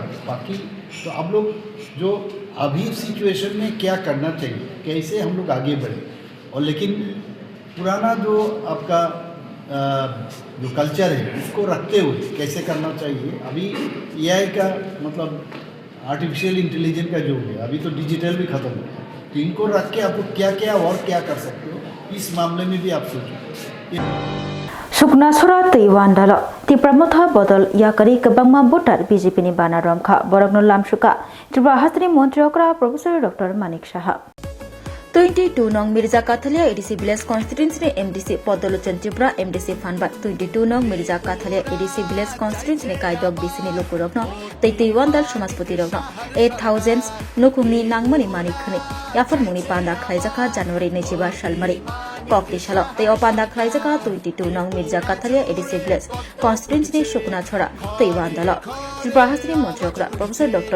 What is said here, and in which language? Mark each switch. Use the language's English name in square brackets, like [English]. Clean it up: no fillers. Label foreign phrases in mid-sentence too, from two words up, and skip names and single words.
[Hindi] बाकी तो आप लोग जो अभी सिचुएशन में क्या करना चाहिए, कैसे हम लोग आगे बढ़े, और लेकिन पुराना जो आपका जो कल्चर है उसको रखते हुए कैसे करना चाहिए। अभी एआई का मतलब [English] artificial intelligence [Hindi] का युग है, अभी तो डिजिटल भी खत्म है, तो इनको रख के आप लोग क्या क्या और क्या कर सकते हो, इस मामले में भी आप सोचो। [Kok Borok] Suknasura Taiwandalo ti pramotha bodol yakari kabangma botar BJP ni bana romkha borokno lamsuka Tripura Hasri Montri Okra Professor Dr. Manik Saha 22 nong Mirza Kathalia [English] ADC Village Constituency [Kok Borok] ni MDC Podolochan Tripura MDC Fanbat 22 nong Mirza Kathalia [English] ADC Village Constituency [Kok Borok] ni Kaidok DC ni Lokurokno Taiwandal Samaspoti Rokno 8000 nukungni nangmani manikhni yafar muni panda khaijaka January ni jiba salmari Kokti Shalo, the Opanda Klaisaka 22 nong Mirza Kathalia ADC Village Constituency ni Shukna Chora, Taiwandalo Tripura Hasri Montri Okra Professor Dr.